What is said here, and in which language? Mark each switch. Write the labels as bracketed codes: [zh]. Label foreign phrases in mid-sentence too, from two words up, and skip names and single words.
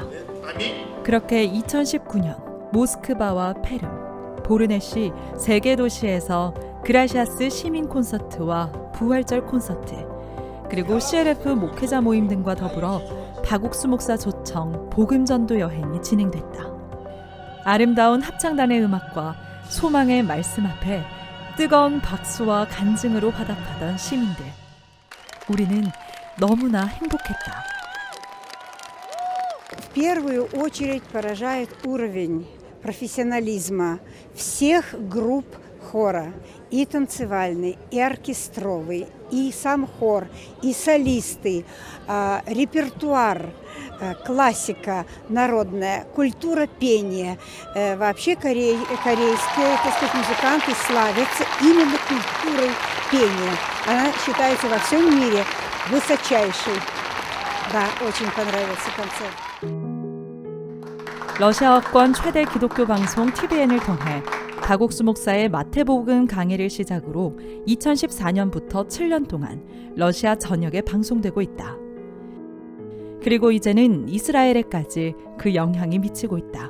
[ko] 그렇게 2019년 모스크바와 페름, 보르네시 3개 도시에서 그라시아스 시민 콘서트와 부활절 콘서트, 그리고 CLF 목회자 모임 등과 더불어 박옥수 목사 초청 복음전도 여행이 진행됐다. 아름다운 합창단의 음악과 소망의 말씀 앞에 뜨거운 박수와 간증으로 화답하던 시민들. 우리는 너무나 행복했다. [ru] В первую очередь поражает уровень профессионализма всех групп хора, и танцевальный, и оркестровый, и сам хор, и солисты, репертуар, классика народная, культура пения. Вообще корейские, так сказать, музыканты славятся именно культурой пения. Она считается во всем мире высочайшей. Да, очень понравился концерт. [ko] 러시아어권 최대 기독교 방송 TVN을 통해 박옥수 목사의 마태복음 강해를 시작으로 2014년부터 7년 동안 러시아 전역에 방송되고 있다. 그리고 이제는 이스라엘에까지 그 영향이 미치고 있다.